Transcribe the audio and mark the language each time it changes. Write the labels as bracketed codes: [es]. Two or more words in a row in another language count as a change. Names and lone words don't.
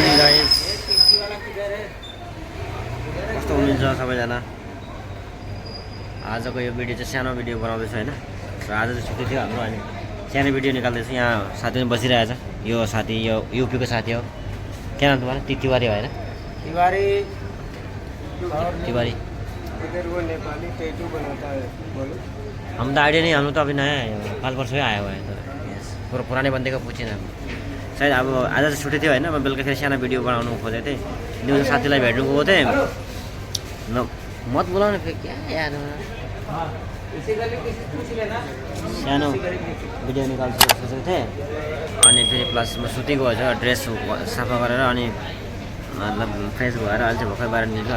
[ne] गाइस, कस्तो हुनुहुन्छ सबैजना। आजको यो भिडियो चाहिँ सानो भिडियो बनाउँदैछु हैन। र आज चाहिँ छुट्टी थियो हाम्रो, अनि सानो भिडियो निकाल्दैछु। यहाँ साथी पनि बसिरहेछ। यो साथी यो यूपीको साथी हो। [hi] क्या नाम तुम्हारा? तिवारी [ne] हो हैन? [hi] तिवारी। तिवारी। इधर वो नेपाली टैटू बनाता है, बोलो। हम तो आइडिया नहीं, हम तो अभी नया है, कल परसों ही आया हुआ है। तो पूरा पुराने बंदे को पूछे ना, [ne] सायद अब आज चाहिँ छुट्टी थियो हैन। म बेलुका फेरि सानो भिडियो बनाउनु खोजेको थिएँ। दिउँसो साथीलाई भेट्नु गएको थिएँ। न मत बोलाउनु फेरि [hi] क्या यार, [ne] सानो भिडियो निकाल्छु सोचेको थिएँ। अनि फेरि प्लस म सुती गएछ, ड्रेस सफा गरेर अनि मतलब फ्रेस भएर अहिले चाहिँ भर्खर बाहिर निस्क्यो।